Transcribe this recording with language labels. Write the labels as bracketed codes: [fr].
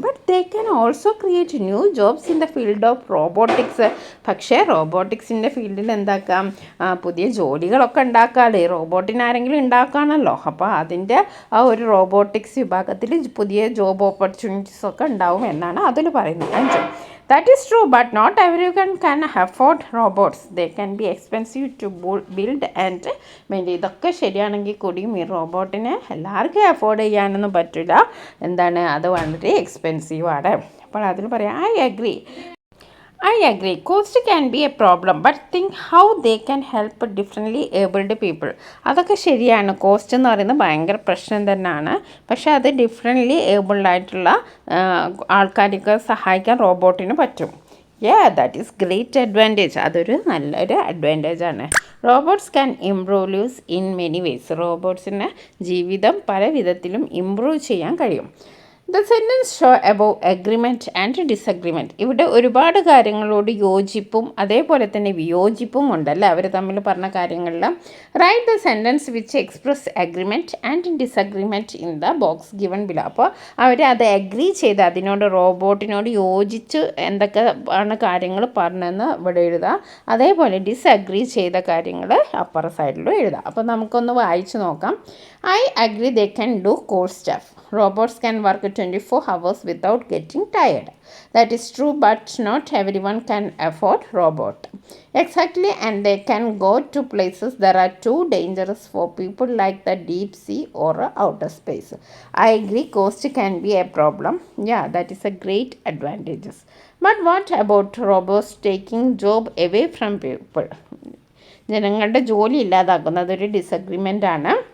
[en] But they can also create new jobs in the field of robotics. [ml] പക്ഷേ റോബോട്ടിക്സിൻ്റെ ഫീൽഡിൽ എന്താക്കാം, പുതിയ ജോലികളൊക്കെ ഉണ്ടാക്കാമല്ലേ. റോബോട്ടിന് ആരെങ്കിലും ഉണ്ടാക്കുകയാണല്ലോ. അപ്പോൾ അതിൻ്റെ ആ ഒരു റോബോട്ടിക്സ് വിഭാഗത്തിൽ പുതിയ ജോബ് ഓപ്പർച്യൂണിറ്റീസ് ഒക്കെ ഉണ്ടാവും എന്നാണ് അതിൽ പറയുന്നത്. [en] അഞ്ച്, that is true, but not everyone can afford robots. They can be expensive to build and maintain. [ml] ഇതൊക്കെ ശരിയാണെങ്കിൽ കൂടിയും ഈ റോബോട്ടിനെ എല്ലാവർക്കും അഫോർഡ് ചെയ്യാനൊന്നും പറ്റില്ല. എന്താണ്, അത് വളരെ എക്സ്പെൻസീവാണ്. അപ്പോൾ അതിൽ പറയാം, [en] I agree. Cost can be a problem, but think how they can help differently abled people. [ml] അതൊക്കെ ശരിയാണ്. കോസ്റ്റ് എന്ന് പറയുന്നത് ഭയങ്കര പ്രശ്നം തന്നെയാണ്. പക്ഷേ അത് ഡിഫറെൻ്റ്ലി ഏബിൾഡ് ആയിട്ടുള്ള ആൾക്കാർക്ക് സഹായിക്കാൻ റോബോട്ടിന് പറ്റും. [en] That is great advantage. [ml] അതൊരു നല്ലൊരു അഡ്വാൻറ്റേജാണ്. [en] Robots can improve us in many ways. [ml] റോബോട്ട്സിന് ജീവിതം പല വിധത്തിലും ഇംപ്രൂവ് ചെയ്യാൻ കഴിയും. [en] The sentence show about agreement and disagreement. [ml] ഇവിടെ ഒരുപാട് കാര്യങ്ങളോട് യോജിപ്പും അതേപോലെ തന്നെ വിയോജിപ്പും ഉണ്ടല്ലേ അവർ തമ്മിൽ പറഞ്ഞ കാര്യങ്ങളിൽ. [en] Write the sentence which express agreement and disagreement in the box given below. [ml] അപ്പോൾ അവർ അത് അഗ്രി ചെയ്ത് അതിനോട് റോബോട്ടിനോട് യോജിച്ച് എന്തൊക്കെ ആണ് കാര്യങ്ങൾ പറഞ്ഞതെന്ന് ഇവിടെ എഴുതുക. അതേപോലെ ഡിസഗ്രി ചെയ്ത കാര്യങ്ങൾ അപ്പർ സൈഡിലും എഴുതുക. അപ്പോൾ നമുക്കൊന്ന് വായിച്ച് നോക്കാം. [en] I agree they can do core stuff. Robots can work 24 hours without getting tired. That is true, but not everyone can afford robot. Exactly, and they can go to places that are too dangerous for people like the deep sea or outer space. I agree cost can be a problem. That is a great advantages. But what about robots taking job away from people? [ml] ജനങ്ങളുടെ ജോലി ഇല്ലാതാക്കുന്നത് ഒരു disagreement ആണ്.